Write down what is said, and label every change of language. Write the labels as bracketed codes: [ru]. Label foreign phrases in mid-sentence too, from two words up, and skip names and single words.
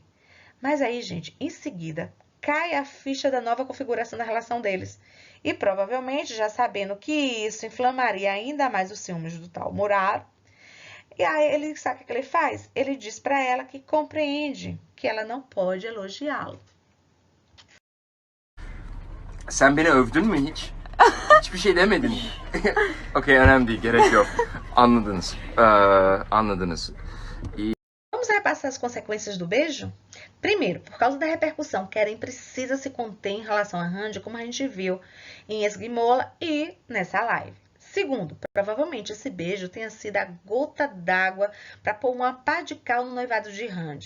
[pt] Mas aí, gente, em seguida, cai a ficha da nova configuração da relação deles. E provavelmente, já sabendo que isso inflamaria ainda mais os ciúmes do tal Murat, e aí ele sabe o que ele faz? Ele diz para ela que compreende que ela não pode elogiá-lo. [tr] Sen beni övdün mü hiç? Hiçbir şey demedin. Okey, önemli değil, gerek yok. Anladınız. Anladınız. [pt] Vamos repassar as consequências do beijo? Primeiro, por causa da repercussão, Kerem precisa se conter em relação a Hande, como a gente viu em Esguimola e nessa live. Segundo, provavelmente esse beijo tenha sido a gota d'água para pôr uma pá de cal no noivado de Hande.